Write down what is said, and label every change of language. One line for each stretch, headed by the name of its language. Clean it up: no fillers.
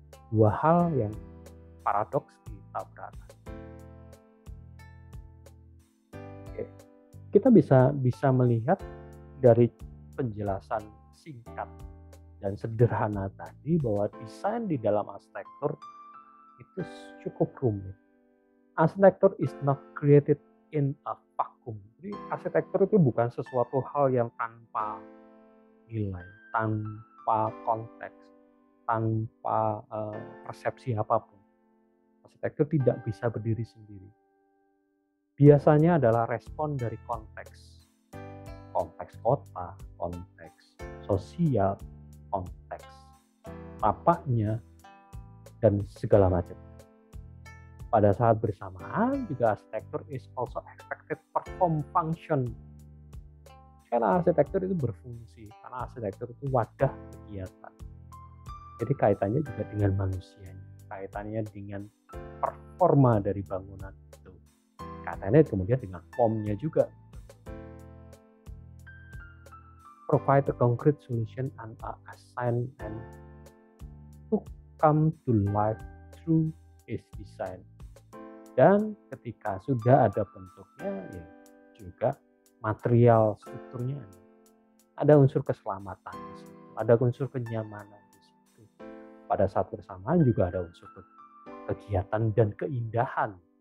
Indonesian: Dua hal yang paradoks ditabrakan. Oke. Kita bisa melihat dari penjelasan singkat dan sederhana tadi bahwa desain di dalam arsitektur itu cukup rumit.
English: Arsitektur is not created in a vacuum.
Indonesian: Jadi arsitektur itu bukan sesuatu hal yang tanpa nilai, tanpa konteks, tanpa persepsi apapun. Arsitektur tidak bisa berdiri sendiri. Biasanya adalah respon dari konteks. Konteks kota, konteks sosial, konteks tapaknya, dan segala macam. Pada saat bersamaan juga arsitektur
English: is also expected perform function.
Indonesian: Karena arsitektur itu berfungsi, karena arsitektur itu wadah kegiatan. Jadi kaitannya juga dengan manusianya, kaitannya dengan performa dari bangunan itu. Kaitannya kemudian dengan formnya juga.
English: Provide a concrete solution and assign and to come to life through its design.
Indonesian: Dan ketika sudah ada bentuknya, ya juga material strukturnya ada unsur keselamatan di situ, ada unsur kenyamanan di situ. Pada saat bersamaan juga ada unsur kegiatan dan keindahan.